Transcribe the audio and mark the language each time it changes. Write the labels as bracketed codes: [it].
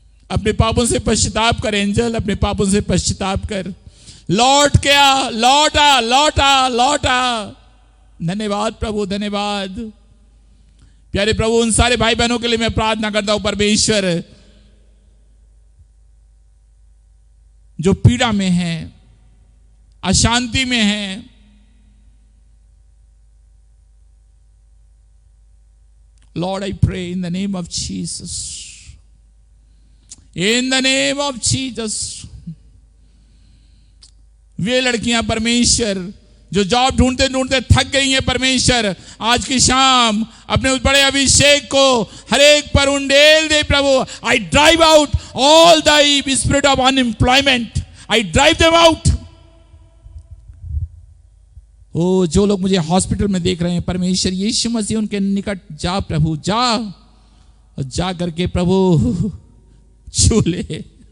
[hi] अपने पापों से पश्चाताप कर एंजल, अपने पापों से पश्चाताप कर। लौट क्या, लौटा, लौटा, लौटा। धन्यवाद प्रभु, धन्यवाद प्यारे प्रभु। उन सारे भाई बहनों के लिए मैं प्रार्थना करता हूं, परमेश्वर जो पीड़ा में है, अशांति में है, [en] Lord, I pray in the name of Jesus. In the name of Jesus. [hi] वे लड़कियां परमेश्वर जो जॉब ढूंढते ढूंढते थक गई हैं परमेश्वर, आज की शाम अपने उस बड़े अभिषेक को हर एक पर उंडेल दे प्रभु। [en] I drive out all the spirit of unemployment. I drive them out. [hi] ओ जो लोग मुझे हॉस्पिटल में देख रहे हैं परमेश्वर यीशु मसीह उनके निकट जा प्रभु, जा और जा करके प्रभु छू ले।